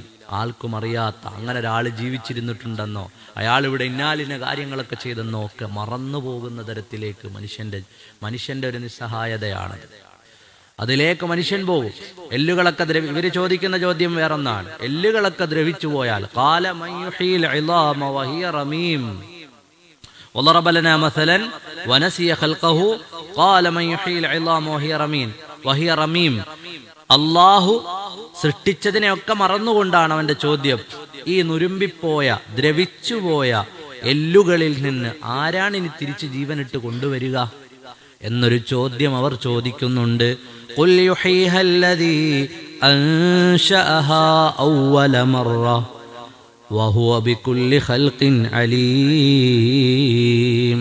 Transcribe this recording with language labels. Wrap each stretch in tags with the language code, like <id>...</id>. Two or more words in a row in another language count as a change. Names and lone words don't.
<ml>ആൾക്കും അറിയാത്ത അങ്ങനെ ഒരാൾ ജീവിച്ചിരുന്നിട്ടുണ്ടെന്നോ അയാൾ ഇവിടെ ഇന്നാലിന കാര്യങ്ങളൊക്കെ ചെയ്തെന്നോ ഒക്കെ മറന്നു പോകുന്ന തരത്തിലേക്ക് മനുഷ്യൻ്റെ ഒരു നിസ്സഹായതയാണ്. അതിലേക്ക് മനുഷ്യൻ പോകും. എല്ലുകളൊക്കെ ഇവര് ചോദിക്കുന്ന ചോദ്യം വേറൊന്നാണ്. എല്ലുകളൊക്കെ ദ്രവിച്ചു പോയാൽ</ml> <ar>قال من يحيي العظام وهي رميم. وضرب لنا مثلا ونسي خلقه قال من يحيي العظام وهي رميم.</ar> <ml>അല്ലാഹു സൃഷ്ടിച്ചതിനെയൊക്കെ മറന്നുകൊണ്ടാണ് അവന്റെ ചോദ്യം. ഈ നുരുമ്പിപ്പോയ ദ്രവിച്ചുപോയ എല്ലുകളിൽ നിന്ന് ആരാണ് ഇനി തിരിച്ച് ജീവനിട്ട് കൊണ്ടുവരിക എന്നൊരു ചോദ്യം അവർ ചോദിക്കുന്നുണ്ട്.</ml> <ar>قل يحييها الذي أنشأها أول مرة وهو بكل خلق عليم.</ar>